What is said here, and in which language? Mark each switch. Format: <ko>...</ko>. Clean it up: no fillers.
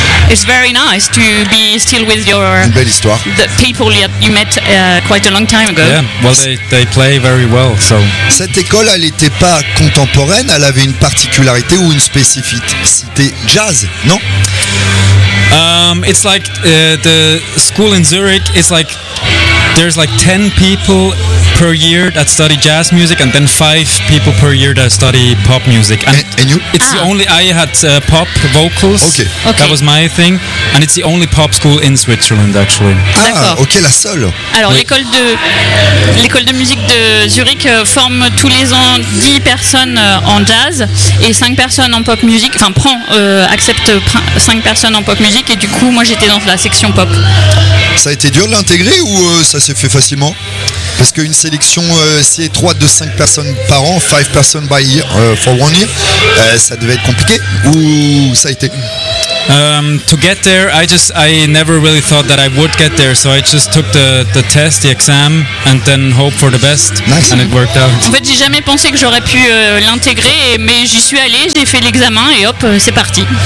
<en>It's very nice to be still with your</en> <fr>une belle histoire.</fr> <en>The people you met quite a long time ago. Yeah, well, they play very well. So</en> <fr>cette école, elle n'était pas contemporaine. Elle avait une particularité ou une spécificité jazz, non?</fr> <en>It's like the school in Zurich. It's like there's like 10 people per year that study jazz music, and then 5 people per year that study pop music. And you? It's the only, I had pop vocals. Okay. That was my thing. And it's the only pop school in Switzerland, actually.</en> <fr>Ah, d'accord. Ok, la seule. Alors, oui. l'école de musique de Zurich forme tous les ans 10 personnes en jazz et 5 personnes en pop music. Enfin, accepte 5 personnes en pop music, et du coup, moi j'étais dans la section pop. Ça a été dur de l'intégrer ou ça s'est fait facilement? Parce qu'une sélection si étroite de 5 personnes par an, 5 personnes</fr> <en>by year, for one year,</en> <fr>ça devait être compliqué ou ça a été?</fr> <en>To get there, I never really thought that I would get there, so I just took the test, the exam, and then hope for the best. Nice. And it worked out.</en> <fr>En fait, j'ai jamais pensé que j'aurais pu l'intégrer, mais j'y suis allé, j'ai fait l'examen et hop, c'est parti.</fr>